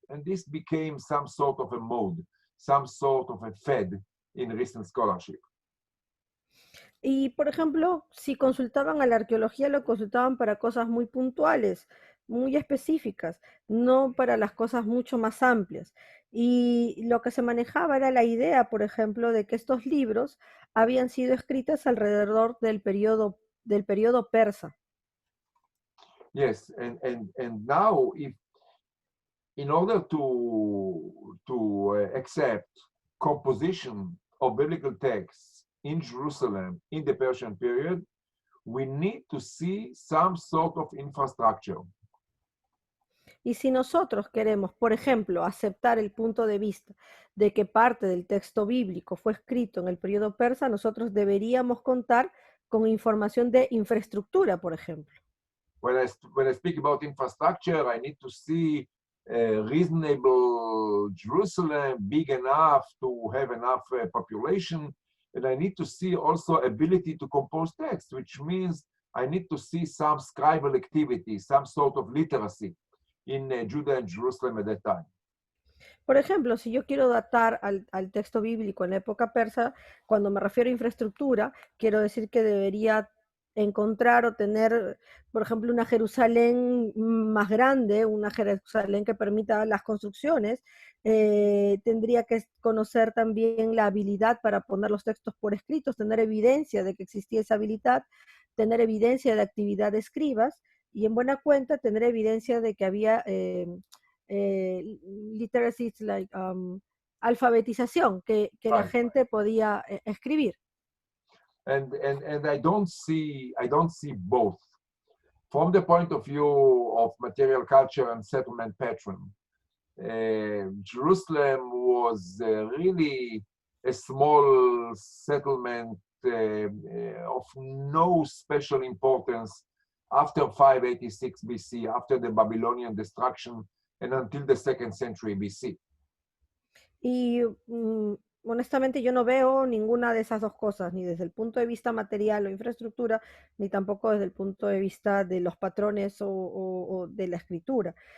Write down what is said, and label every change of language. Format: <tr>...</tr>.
<en>And this became some sort of a mode, some sort of a fad in recent scholarship.</en> <es>Y, por ejemplo, si consultaban a la arqueología, lo consultaban para cosas muy puntuales, muy específicas, no para las cosas mucho más amplias. Y lo que se manejaba era la idea, por ejemplo, de que estos libros habían sido escritos alrededor del periodo persa.</es> <en>Yes, and now if in order to accept composition of biblical texts in Jerusalem in the Persian period, we need to see some sort of infrastructure.</en> <es>Y si nosotros queremos, por ejemplo, aceptar el punto de vista de que parte del texto bíblico fue escrito en el periodo persa, nosotros deberíamos contar con información de infraestructura, por ejemplo.</es> <en>When I speak about infrastructure, I need to see a reasonable Jerusalem, big enough to have enough population, and I need to see also ability to compose text, which means I need to see some scribal activity, some sort of literacy in Judah and Jerusalem at that time.</en> <es>Por ejemplo, si yo quiero datar al texto bíblico en la época persa, cuando me refiero a infraestructura, quiero decir que debería encontrar o tener, por ejemplo, una Jerusalén más grande, una Jerusalén que permita las construcciones. Tendría que conocer también la habilidad para poner los textos por escritos, tener evidencia de que existía esa habilidad, tener evidencia de actividad de escribas, y en buena cuenta tener evidencia de que había</es> <en>literacy, like,</en> <es>alfabetización, que la gente podía escribir.</es> <en>And I don't see both. From the point of view of material culture and settlement pattern, Jerusalem was really a small settlement of no special importance after 586 BC, after the Babylonian destruction, and until the 2nd century BC.</en> <es>Y honestamente yo no veo ninguna de esas dos cosas, ni desde el punto de vista material o infraestructura, ni tampoco desde el punto de vista de los patrones o de la escritura.</es>